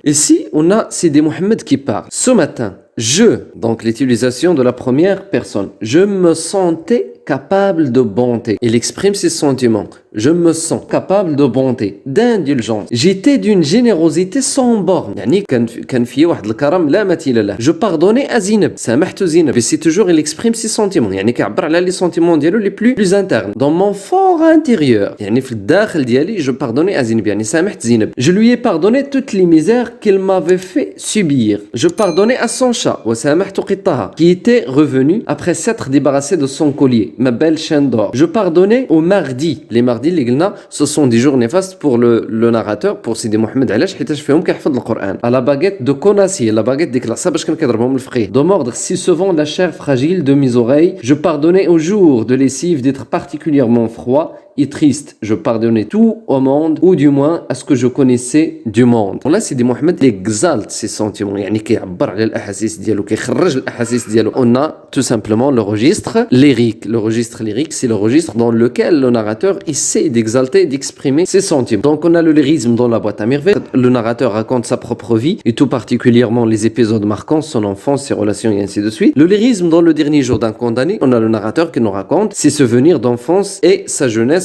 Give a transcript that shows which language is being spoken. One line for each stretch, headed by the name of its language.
French: Ici, on a Sidi Mohamed qui parle. Ce matin, donc l'utilisation de la première personne, je me sentais capable de bonté. Il exprime ses sentiments. Je me sens capable de bonté, d'indulgence. J'étais d'une générosité sans borne.
Arabic: يعني كان في واحد الكرم لا مثيل له.
French: Je pardonnais à Zineb.
Arabic: سامحت
French: Zineb. Et c'est toujours il exprime ses sentiments.
Arabic: يعني كيعبر على
French: les sentiments
Arabic: ديالو
French: les plus internes. Dans mon fort intérieur.
Arabic: يعني في الداخل ديالي
French: je pardonnais à Zineb.
Arabic: يعني سامحت Zineb.
French: Je lui ai pardonné toutes les misères qu'il m'avait fait subir. Je pardonnais à son chat.
Arabic: وسامحت قطها.
French: Qui était revenu après s'être débarrassé de son collier. Ma belle chaîne d'or. Je pardonnais au mardi. Les mardis
Arabic: اللي قلنا
French: ce sont des jours néfastes pour le narrateur, pour Sidi Mohamed.
Arabic: علاش؟ حيتاش فيهم كيحفظ القرآن.
French: À la baguette de Conassi, la baguette
Arabic: ديك العصا باش كان كيضربهم الفقيه.
French: De mordre si souvent la chair fragile de mes oreilles. Je pardonnais au jour de lessive d'être particulièrement froid et triste. Je pardonnais tout au monde, ou du moins à ce que je connaissais du monde. Là, Sidi Mohamed exalte ses sentiments.
Arabic: يعني كيعبر على الأحاسيس ديالو، كيخرج الأحاسيس ديالو.
French: On a tout simplement le registre lyrique. Le registre lyrique, c'est le registre dans lequel le narrateur essaie d'exalter, d'exprimer ses sentiments. Donc, on a le lyrisme dans la boîte à merveilles. Le narrateur raconte sa propre vie et tout particulièrement les épisodes marquants, son enfance, ses relations et ainsi de suite. Le lyrisme dans le dernier jour d'un condamné, on a le narrateur qui nous raconte ses souvenirs d'enfance et sa jeunesse